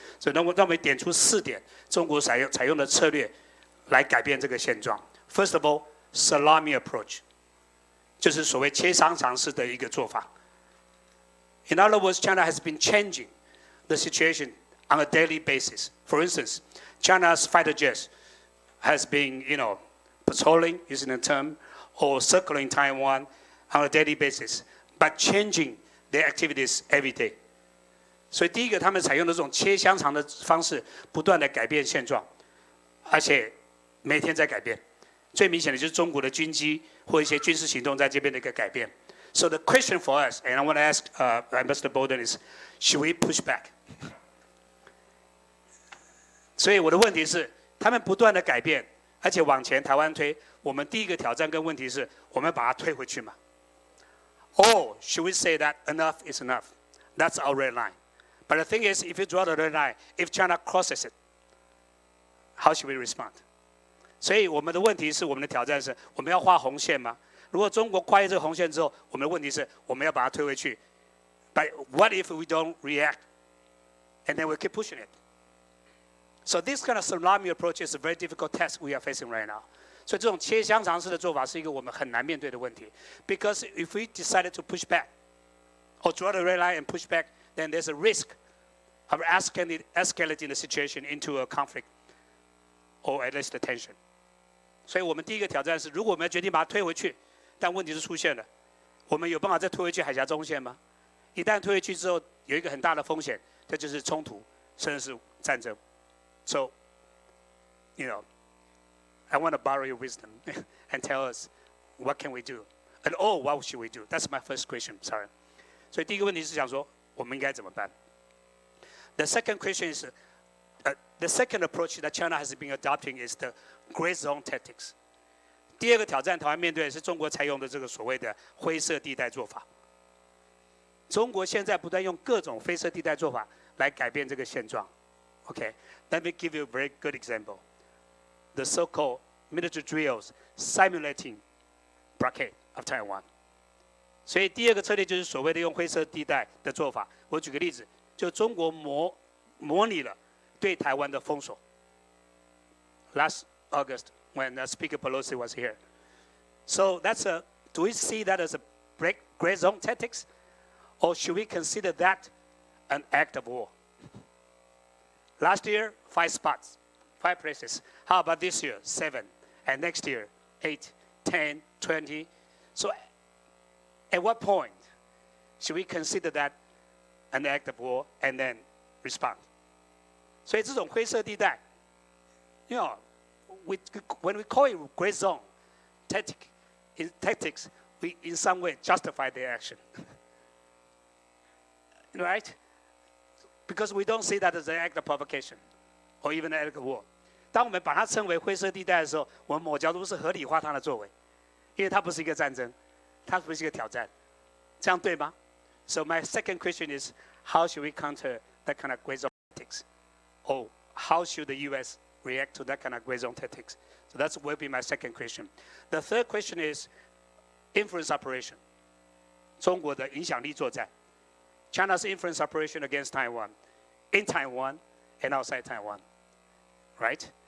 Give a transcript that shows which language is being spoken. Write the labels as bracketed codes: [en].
[zh] 所以让我们点出4点中国采用的策略来改变这个现状。 [en] First of all, salami approach， [zh] 就是所谓切香肠式的一个做法。 [en] In other words, China has been changing the situation on a daily basis. For instance, China's fighter jets has been, patrolling, using the term, or circling Taiwan on a daily basis, but changing their activities every day. [zh] 所以第一个，他们采用的这种切香肠的方式，不断的改变现状，而且每天在改变。最明显的就是中国的军机或一些军事行动在这边的一个改变。 [en] So the question for us, and I want to ask Ambassador Bolton is, should we push back? [zh] 所以我的问题是，他们不断的改变，而且往前台湾推，我们第一个挑战跟问题是，我们把它推回去嘛 ？ [en] Or should we say that enough is enough? That's our red line. But the thing is, if you draw the red line, if China crosses it, how should we respond? [zh] 所以我们的问题是，我们的挑战是，我们要画红线吗？如果中国跨越这个红线之后，我们的问题是，我们要把它推回去。 [en] But what if we don't react, and then we keep pushing it? So this kind of salami approach is a very difficult task we are facing right now. [zh] 所以这种切香肠式的做法是一个我们很难面对的问题。 [en] Because if we decided to push back, or draw the red line and push back, then there's a risk of escalating the situation into a conflict, or at least a tension. [zh] 所以我们第一个挑战是，如果我们要决定把它推回去，但问题是出现了，我们有办法再推回去海峡中线吗？一旦推回去之后，有一个很大的风险，这就是冲突，甚至是战争。 [en] So, I want to borrow your wisdom and tell us what can we do, and what should we do? That's my first question. Sorry. [zh] 所以第一个问题是想说，我们应该怎么办 [en] ？The second question is, the second approach that China has been adopting is the gray zone tactics. [zh] 第二个挑战，台湾面对的是中国采用的这个所谓的灰色地带做法。中国现在不断用各种灰色地带做法来改变这个现状。 [en] Okay, let me give you a very good example. The so-called military drills simulating blockade of Taiwan. [zh] 所以第二个策略就是所谓的用灰色地带的做法。我举个例子，就中国模拟了对台湾的封锁。 [en] Last August, when Speaker Pelosi was here. So do we see that as a gray zone tactics? Or should we consider that an act of war? Last year, 5 spots, 5 places. How about this year? 7. And next year, 8, 10, 20. So at what point should we consider that an act of war and then respond. [zh] 所以这种灰色地带 [en] you know, when we call it gray zone tactics, we in some way justify their action. Right? Because we don't see that as an act of provocation or even an act of war. [zh] 当我们把它称为灰色地带的时候，我们某角度是合理化它的作为，因为它不是一个战争，它不是一个挑战，这样对吗？ [en] So my second question is, how should we counter that kind of gray zone tactics? Or how should the U.S. react to that kind of gray zone tactics? So that will be my second question. The third question is influence operation. [zh] 中国的影响力作战 [en] China's influence operation against Taiwan, in Taiwan and outside Taiwan, right?